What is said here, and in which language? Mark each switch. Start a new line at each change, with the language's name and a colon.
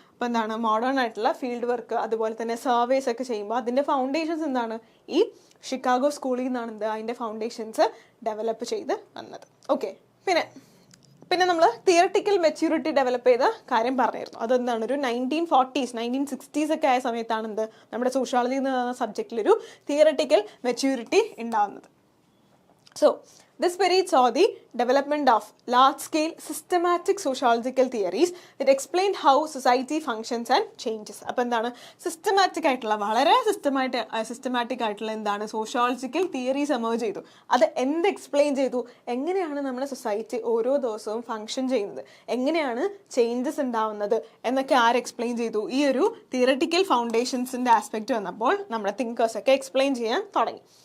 Malayalam: അപ്പോൾ എന്താണ് മോഡേൺ ആയിട്ടുള്ള ഫീൽഡ് വർക്ക് അതുപോലെ തന്നെ സർവേസ് ഒക്കെ ചെയ്യുമ്പോൾ അതിൻ്റെ ഫൗണ്ടേഷൻസ് എന്താണ് ഈ ഷിക്കാഗോ സ്കൂളിൽ നിന്നാണ് എന്ത് അതിൻ്റെ ഫൗണ്ടേഷൻസ് ഡെവലപ്പ് ചെയ്ത് വന്നത്. ഓക്കെ, പിന്നെ നമ്മൾ തിയറട്ടിക്കൽ മെച്യൂരിറ്റി ഡെവലപ്പ് ചെയ്ത കാര്യം പറഞ്ഞിരുന്നു. അതെന്താണ് ഒരു 1940s 1960s ഒക്കെ ആയ സമയത്താണ് എന്ത് നമ്മുടെ സോഷ്യോളജി എന്ന് പറയുന്ന സബ്ജക്റ്റിലൊരു തിയറട്ടിക്കൽ മെച്യൂരിറ്റി ഉണ്ടാവുന്നത്.
English: So, this period saw the development of large-scale systematic sociological theories that explained how society functions and changes.
Malayalam: അപ്പോൾ എന്താണ് സിസ്റ്റമാറ്റിക് ആയിട്ടുള്ള വളരെ സിസ്റ്റമാറ്റിക് ആയിട്ടുള്ള എന്താണ് സോഷ്യോളജിക്കൽ തിയറീസ് എമേർജ് ചെയ്തു. അത് എന്ത് എക്സ്പ്ലെയിൻ ചെയ്തു, എങ്ങനെയാണ് നമ്മുടെ സൊസൈറ്റി ഓരോ ദിവസവും ഫങ്ഷൻ ചെയ്യുന്നത്, എങ്ങനെയാണ് ചേഞ്ചസ് ഉണ്ടാവുന്നത് എന്നൊക്കെ ആര് എക്സ്പ്ലെയിൻ ചെയ്തു, ഈ ഒരു തിയറട്ടിക്കൽ ഫൗണ്ടേഷൻസിൻ്റെ ആസ്പെക്റ്റ് വന്നപ്പോൾ നമ്മുടെ തിങ്കേഴ്സൊക്കെ എക്സ്പ്ലെയിൻ ചെയ്യാൻ തുടങ്ങി.